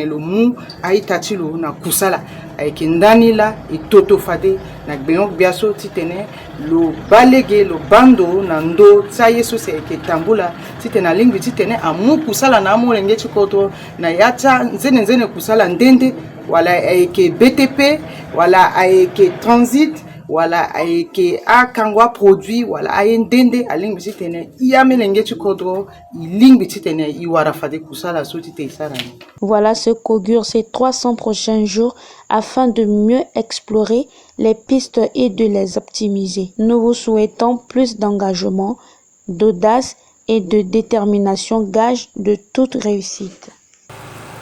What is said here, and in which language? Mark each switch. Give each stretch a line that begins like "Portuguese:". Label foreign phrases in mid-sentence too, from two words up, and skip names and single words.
Sango: lo mu aita ti lo na kusala ayeke ndani la e toto fade na gbengo gbia so ti tene lo balege lo bando na ndo ti aye so si ayeke tambula ti tene alingbi ti tene amu kusala na amolenge ti kodro na ya ti nzene kusala ndende wala ayeke BTP wala ayeke transit wala ayeke akangwa produit wala aye ndende alingbi ti tene i amelenge ti kodro i lingbi ti tene i wara fade kusala so ti te e sarani.
French: Voilà ce qu'augurent ces 300 prochains jours afin de mieux explorer les pistes et de les optimiser. Nous vous souhaitons plus d'engagement, d'audace et de détermination, gage de toute réussite.